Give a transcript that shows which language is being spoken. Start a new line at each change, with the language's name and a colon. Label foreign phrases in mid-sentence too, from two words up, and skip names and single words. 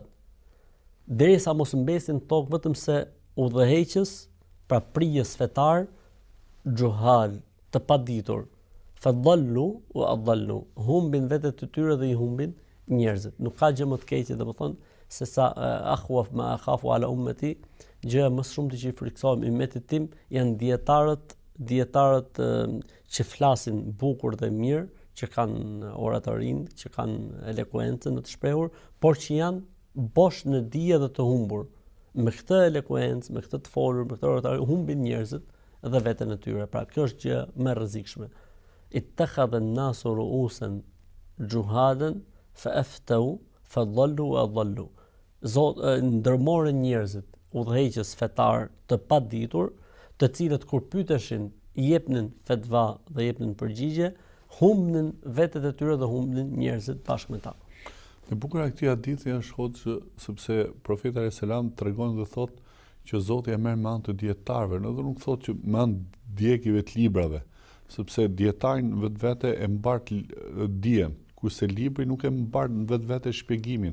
Albanian: Derisa mos mbesin tokë vetëm se udhëheqës, pra prijës fetar, xhuhal, të paditur, fadallu u adallu, humbin vetët të tyre dhe i humbin njerëzit. Nuk ka gjë më të keqe domethënë se sa
Arabic: أخوف ما أخاف على أمتي,
Albanian: gjëja më shumë që i friksohem ummetit tim janë dietarët që flasin bukur dhe mirë, që kanë oratorinë, që kanë elokuencën në të shprehur, por që janë bosh në dije dhe të humbur. me këtë elekuencë, me këtë të folur, me këtë oratori humbin njerëzit dhe veten e tyre. Pra kjo është gjë më e rrezikshme.
Arabic: اتخذ الناس رؤوسا جهالا فأفتوا فضلوا وأضلوا.
Albanian: Ndërmorën njerëzit udhëheqës fetar të paditur, të cilët kur pyeteshin i jepnin fetva dhe jepnin përgjigje, humbnin vetet e tyre dhe humbnin njerëzit bashkë me ta. E bukur e këtij hadithi është hoxh sepse profeti
Arabic: عليه السلام
Albanian: tregon dhe thotë që Zoti e merr me anë të dietarëve, edhe nuk thotë që me anë djegjeve të librave, sepse dietari në vetvete e mbart dijen, kurse libri nuk e mbart në vetvete shpjegimin.